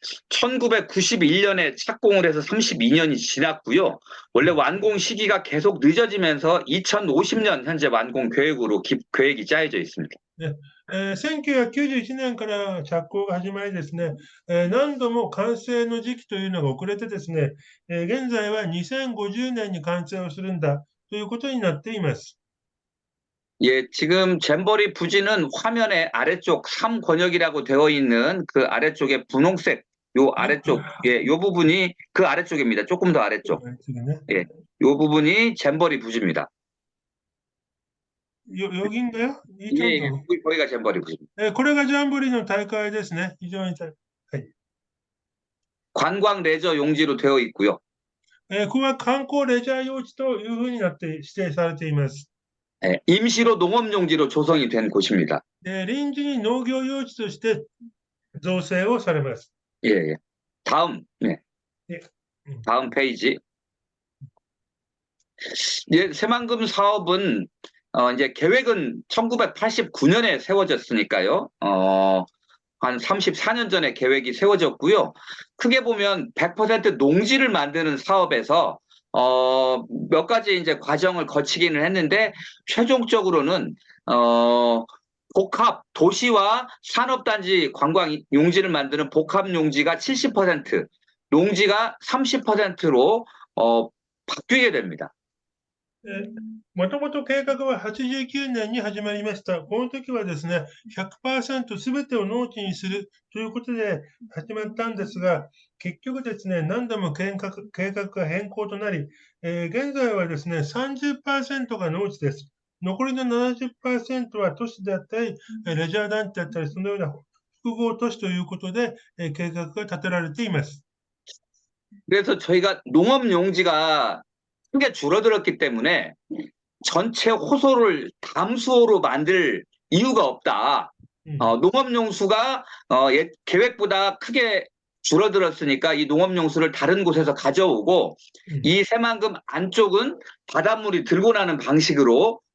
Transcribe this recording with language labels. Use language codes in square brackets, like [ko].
[ko] 1991년에 착공을 해서 32년이 지났고요. 원래 완공 시기가 계속 늦어지면서 2050년 현재 완공 계획이 짜여져 있습니다. [ja] 1991年から着工が始まりですね、何度も完成の時期というのが遅れてですね、現在は2050年に完成をするんだということになっています。 [ko] 예, 지금 잼버리 부지는 화면의 아래쪽 3권역이라고 되어 있는 그 아래쪽에 분홍색 요 아래쪽, 요 부분이 그 아래쪽입니다. 조금 더 아래쪽. 예, 요 부분이 잼버리 부지입니다. 여기인가요? 예, 거기가 잼버리 부지입니다. [ja] これがジャンボリの大会ですね。非常に [ko] 관광 레저 용지로 되어 있고요. [ja] ここは観光レジャー用地というふうになって指定されています。 [ko] 임시로 농업 용지로 조성이 된 곳입니다. [ja] 臨時に農業用地として造成をされます。 [ko] 예. 다음 페이지. 예, 새만금 사업은 이제 계획은 1989년에 세워졌으니까요. 한 34년 전에 계획이 세워졌고요. 크게 보면 100% 농지를 만드는 사업에서 몇 가지 이제 과정을 거치기는 했는데 최종적으로는 복합 도시와 산업단지 관광 용지를 만드는 복합 용지가 70%, 농지가 30%로 바뀌게 됩니다. [ja] もともと計画は89年に始まりました。この時はですね、100% すべてを農地にするということで始まったんですが、結局ですね、何度も計画が変更となり、現在はですね、30% が農地です。残りの 70% は都市であったり、レジャー団地だったり、そのような複合都市ということで、計画が立てられています。 [ko] 그래서 저희가 농업 용지가 크게 줄어들었기 때문에 전체 호소를 담수호로 만들 이유가 없다. 농업용수가 계획보다 크게 줄어들었으니까 이 농업용수를 다른 곳에서 가져오고 이 새만금 안쪽은 바닷물이 들고 나는 방식으로